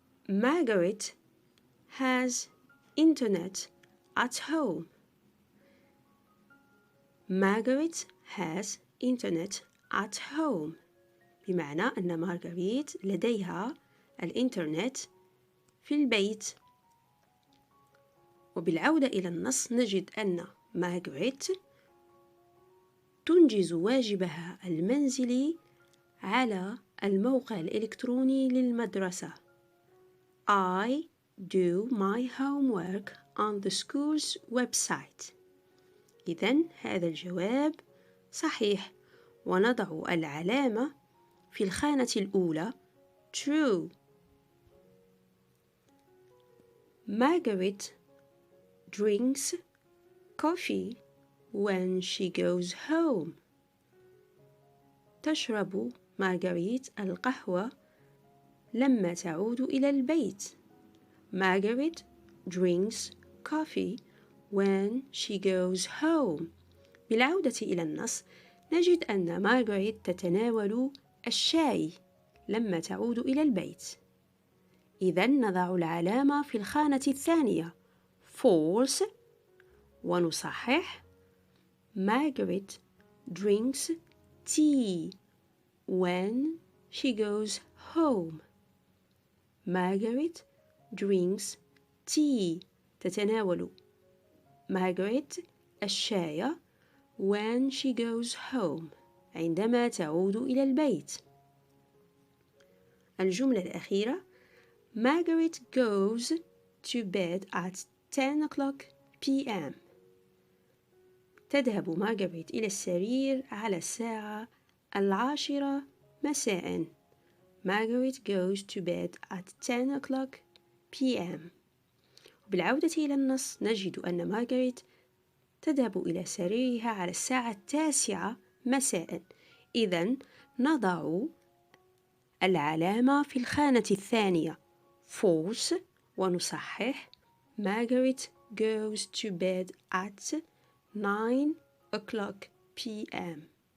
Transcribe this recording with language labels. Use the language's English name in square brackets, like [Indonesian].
[English] Margaret has internet at home. Margaret has internet at home. [Arabic] بمعنى أن مارغريت لديها الإنترنت في البيت. وبالعودة إلى النص نجد أن مارغريت تنجز واجبها المنزلي على الموقع الإلكتروني للمدرسة. [English] I do my homework on the school's website. [Arabic] إذن هذا الجواب صحيح، ونضع العلامة في الخانة الأولى true. [English] Margaret drinks coffee when she goes home. [Arabic] تشرب مارغريت القهوة لما تعود إلى البيت. [English] Margaret drinks coffee when she goes home. [Arabic] بالعودة إلى النص نجد أن مارغريت تتناول الشاي لما تعود إلى البيت. إذن نضع العلامة في الخانة الثانية false ونصحح [English] Margaret drinks tea when she goes home. Margaret drinks tea. [Arabic] تتناول مارغريت الشاي [English] when she goes home [Arabic] عندما تعود إلى البيت. الجملة الأخيرة [English] Margaret goes to bed at 10 p.m. [Arabic] تذهب مارغريت إلى السرير على الساعة 10 مساء. [English] Margaret goes to bed at 10 p.m. [Arabic] بالعودة إلى النص نجد أن مارغريت تذهب إلى سريرها على الساعة 9 مساء. إذن نضع العلامة في الخانة الثانية false ونصحح [English] Margaret goes to bed at 9 p.m.